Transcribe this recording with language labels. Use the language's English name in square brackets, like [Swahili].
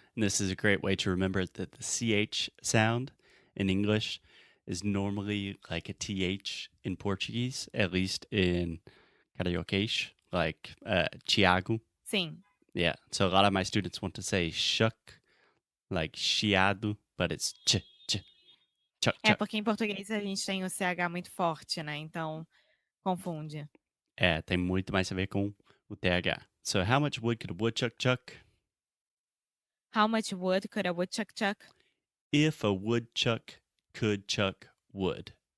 [English] And this is a great way to remember that the CH sound in English is normally like a TH in Portuguese, at least in Carioquês, like Tiago. [Portuguese] Sim. [English] Yeah. So a lot of my students want to say shuck, like chiado, but it's chuck [Portuguese] É [English] chuck. [Portuguese] porque em português a gente tem o CH muito forte, né? Então confunde. É, tem muito mais a ver com o TH. [English] So how much wood could a woodchuck chuck? How much wood could a woodchuck chuck? If a woodchuck could chuck wood.